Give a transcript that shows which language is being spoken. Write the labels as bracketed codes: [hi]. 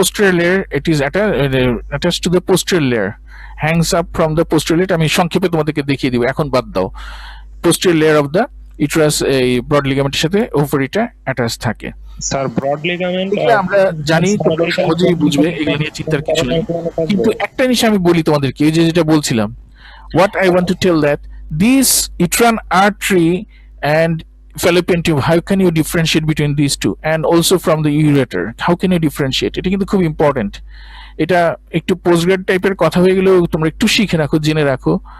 [en] Posterior layer it is attached to the posterior layer, hangs up from the posterior layer. [bn] আমি সংক্ষেপে তোমাদেরকে দেখিয়ে দিব, এখন বাদ দাও। Posterior layer of the uterus এই ব্রড লিগামেন্টের সাথে ওভারিটা অ্যাটাচ থাকে। স্যার ব্রড লিগামেন্ট এগুলো আমরা জানি, তোমরা সহজেই বুঝবে, এগুলো নিয়ে চিন্তার কিছু নেই। কিন্তু একটা জিনিস আমি বলি তোমাদেরকে, এই যে যেটা বলছিলাম, [en] what I want to tell that this uterine artery and fallopian tube, how can you differentiate between these two, and also from the ureter, how can you differentiate? [bn] এটা কিন্তু খুব ইম্পর্টেন্ট। এটা একটু পোস্টগ্রেড টাইপের কথা হয়ে গেলেও তোমরা একটু শিখে রাখো, জেনে রাখো।